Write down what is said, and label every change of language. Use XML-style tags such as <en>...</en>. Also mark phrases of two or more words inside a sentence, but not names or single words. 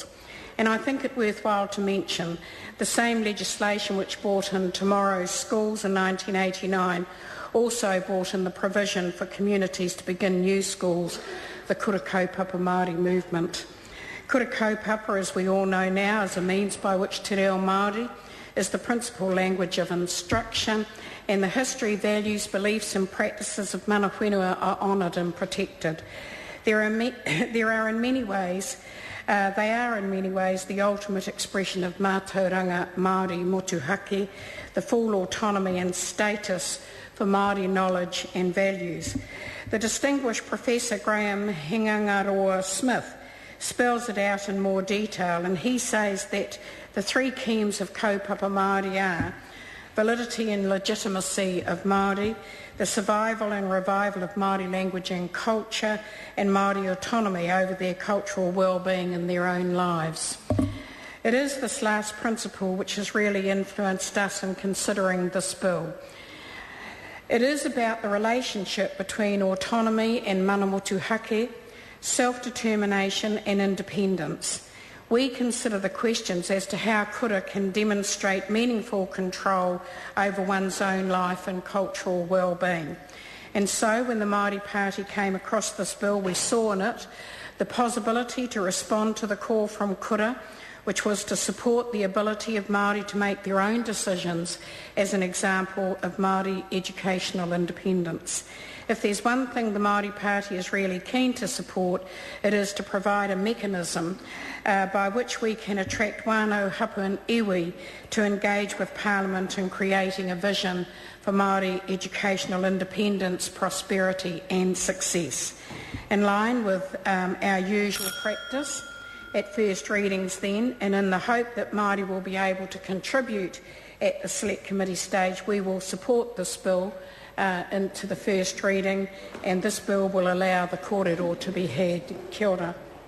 <en>And I think it worthwhile to mention the same legislation which brought in Tomorrow's Schools in 1989 also brought in the provision for communities to begin new schools, the Kura Kaupapa Māori movement. Kura Kaupapa, as we all know now, is a means by which</en> <mi>te reo Māori</mi> <en>is the principal language of instruction, and the history, values, beliefs and practices of</en> <mi>mana whenua</mi> <en>are honoured and protected. They are in many ways the ultimate expression of</en> <mi>mātauranga Māori motuhake,</mi> <en>the full autonomy and status for Māori knowledge and values. The distinguished Professor Graham Hingangaroa Smith spells it out in more detail, and he says that the three themes of</en> <mi>kaupapa Māori</mi> <en>are validity and legitimacy of Māori, the survival and revival of Māori language and culture, and Māori autonomy over their cultural well-being in their own lives. It is this last principle which has really influenced us in considering this bill. It is about the relationship between autonomy and</en> <mi>mana motuhake,</mi> <en>self-determination and independence. We consider the questions as to how kura can demonstrate meaningful control over one's own life and cultural well-being. And so when the Māori Party came across this bill, we saw in it the possibility to respond to the call from kura, which was to support the ability of Māori to make their own decisions as an example of Māori educational independence. If there's one thing the Māori Party is really keen to support, it is to provide a mechanism by which we can attract</en> <mi>wānau hapu</mi> <en>and iwi to engage with Parliament in creating a vision for Māori educational independence, prosperity and success. In line with our usual practice at first readings then, and in the hope that Māori will be able to contribute at the Select Committee stage, we will support this bill into the first reading, and this bill will allow the kōrero to be had.</en> <mi>Kia ora.</mi>